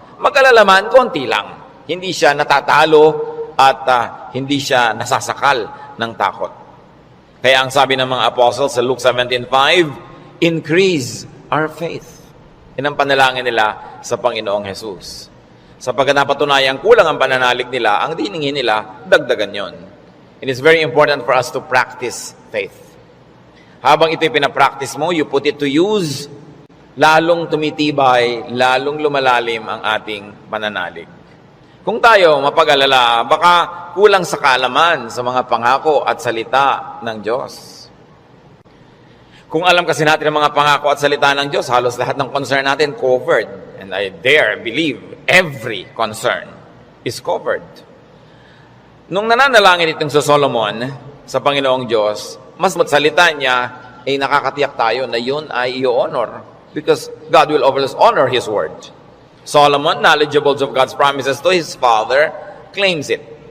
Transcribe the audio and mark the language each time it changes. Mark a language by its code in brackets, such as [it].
[tl] Mag-alalaman, konti lang. Hindi siya natatalo at hindi siya nasasakal ng takot. Kaya ang sabi ng mga apostles sa Luke 17:5, increase our faith. Yan ang panalangin nila sa Panginoong Jesus. Sapagkat napatunayang kulang ang pananalig nila, ang diningin nila, dagdagan yon. [en] It is very important for us to practice faith. [tl] Habang ito'y pinapractice mo, you put it to use, lalong tumitibay, lalong lumalalim ang ating pananalig. Kung tayo mapag-alala, baka kulang sa kaalaman sa mga pangako at salita ng Diyos. Kung alam kasi natin ang mga pangako at salita ng Diyos, halos lahat ng concern natin covered. [en] And I dare believe every concern is covered. [tl] Nung nananalangin itong sa Solomon, sa Panginoong Diyos, mas matsalita niya, ay nakakatiyak tayo na yun ay i-honor. [en] Because God will always honor His word. Solomon, knowledgeable of God's promises to his father, claims it.